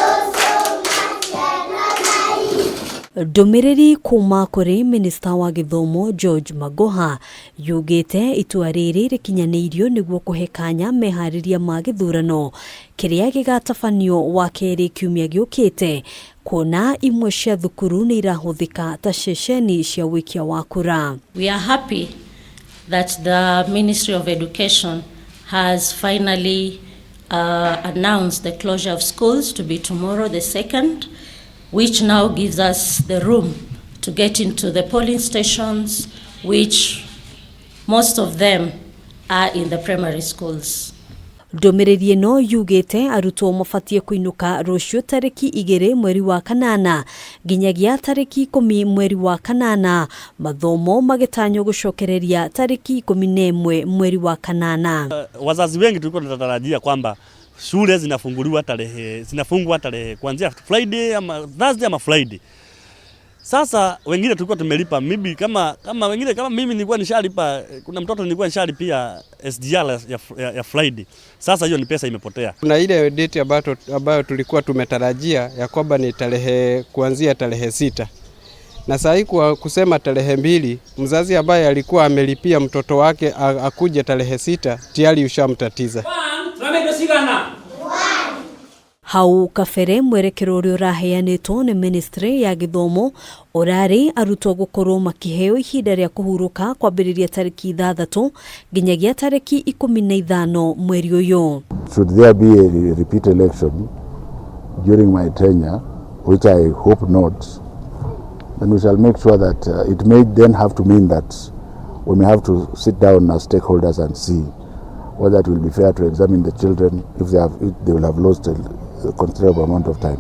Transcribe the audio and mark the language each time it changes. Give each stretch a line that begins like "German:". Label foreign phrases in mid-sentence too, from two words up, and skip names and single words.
Kikuyu: Ndumiriri kuma kuri Minista wa Githomo George Magoha yugite itua riri rikinyanirio niguo kuhe kanya mehariria ma githurano kiria gigatabanio wakeri kiumia giukite, kuona imwe cia thukuru ni irahuthika ta ceceni cia wikia wa kura.
English: We are happy that the Ministry of Education has finally announced the closure of schools to be tomorrow the 2nd, which now gives us the room to get into the polling stations, which most of them are in the primary schools.
Kikuyu: Ndumiriri no yugite arutwo mabatie kuinuka ruciu tariki 2 mweri wa kanana nginyagia tariki 10 mweri wa kanana, mathomo magitanyo gucokereria tariki 11 mweri wa kanana.
Swahili: Wazazi wengi tulikuwa tunatarajia kwamba shule zinafungwa tarehe kuanzia Friday ama Thursday ama Friday. Sasa wengine tulikuwa tumelipa, maybe kama wengine kama mimi nilikuwa nishalipa, kuna mtoto nilikuwa nishalipa SGR ya Friday. Sasa hiyo ni pesa imepotea. Kuna ile date ambayo tulikuwa tumetarajia ya kwamba ni kuanzia tarehe 6. Na sasa hii kwa kusema tarehe 2, mzazi ambaye alikuwa amelipia mtoto wake akuje tarehe 6 tayari ushamtatiza.
Kikuyu: Hau kafere mwerekera uria uraheanitwo ni Ministry ya Githomo urari arutwo gukorwo makiheo ihinda ria kuhuruka kwambiriria tariki 6 nginyagia tariki 15 mweri uyu.
English: Should there be a repeat election during my tenure, which I hope not, then we shall make sure that it may then have to mean that we may have to sit down as stakeholders and see whether it will be fair to examine the children if they will have lost a considerable amount of time.